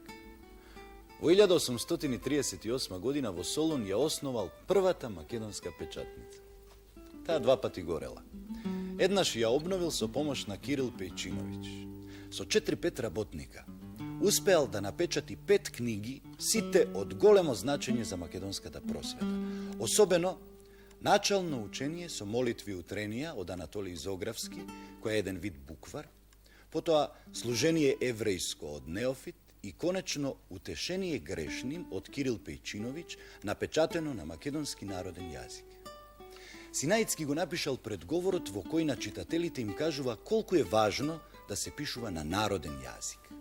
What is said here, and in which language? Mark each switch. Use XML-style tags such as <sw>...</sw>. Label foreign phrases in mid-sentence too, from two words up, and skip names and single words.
<mk>Во 1838 година во Солун ја основал првата македонска печатница. Таа два пати горела. Еднаш ја обновил со помош на Кирил Пејчиновиќ. Со 4-5 работника успеал да напечати 5 книги, сите од големо значење за македонската просвета. Особено Načalno učenje so molitvi utrенија од Анатолий Зографски, кој е еден вид буквар, потоа служение еврејско од Неофит и конечно утешение грешним од Кирил Пејчиновиќ, напечатено на македонски народен јазик. Синаицки го напишал предговорот во кој на читателите им кажува колку е важно да се пишува на народен јазик.</mk>